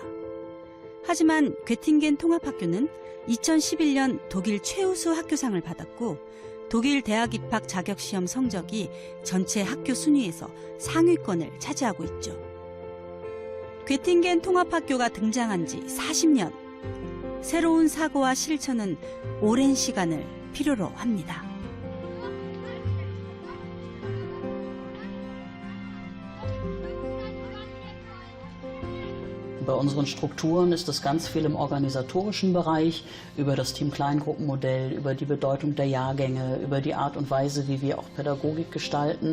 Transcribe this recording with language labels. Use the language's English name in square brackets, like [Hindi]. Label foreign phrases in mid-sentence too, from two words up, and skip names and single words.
[Korean] 하지만 괴팅겐 통합학교는 2011년 독일 최우수 학교상을 받았고, 독일 대학 입학 자격시험 성적이 전체 학교 순위에서 상위권을 차지하고 있죠. 괴팅겐 통합학교가 등장한 지 40년. 새로운 사고와 실천은 오랜 시간을 필요로 합니다. [German] Bei unseren Strukturen ist es ganz viel im organisatorischen Bereich, über das Team-Kleingruppenmodell, über die Bedeutung der Jahrgänge, über die Art und Weise, wie wir auch Pädagogik gestalten.